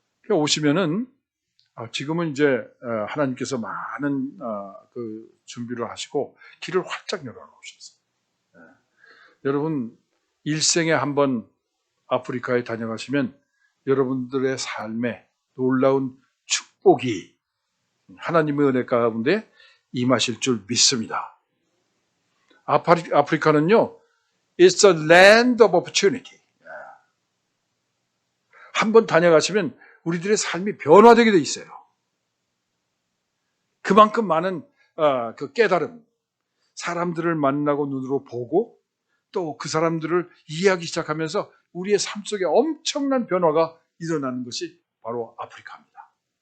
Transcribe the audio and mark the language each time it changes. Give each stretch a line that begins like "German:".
Korean: 오시면은 지금은 이제 하나님께서 많은 그 준비를 하시고 길을 활짝 열어놓으셨어요. 여러분 일생에 한번 아프리카에 다녀가시면 여러분들의 삶에 놀라운 축복이 하나님의 은혜 가운데 임하실 줄 믿습니다. 아프리카는요,
English: it's a land of opportunity.
Korean: 한번 다녀가시면 우리들의 삶이 변화되게 돼 있어요. 그만큼 많은 그 깨달음, 사람들을 만나고 눈으로 보고 또 그 사람들을 이해하기 시작하면서 우리의 삶 속에 엄청난 변화가 일어나는 것이 바로 아프리카입니다.